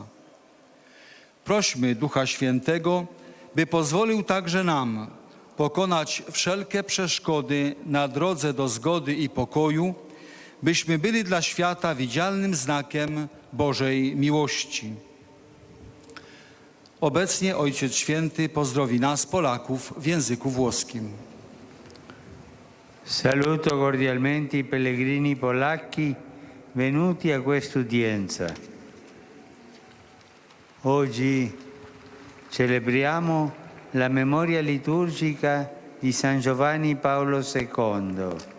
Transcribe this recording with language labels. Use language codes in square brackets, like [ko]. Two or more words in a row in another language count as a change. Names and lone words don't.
[pl] Prośmy Ducha Świętego, by pozwolił także nam pokonać wszelkie przeszkody na drodze do zgody i pokoju, byśmy byli dla świata widzialnym znakiem Bożej miłości. Obecnie Ojciec Święty pozdrowi nas, Polaków, w języku włoskim. [it] Saluto cordialmente i pellegrini polacchi venuti a quest'udienza. Oggi celebriamo la memoria liturgica di San Giovanni Paolo II.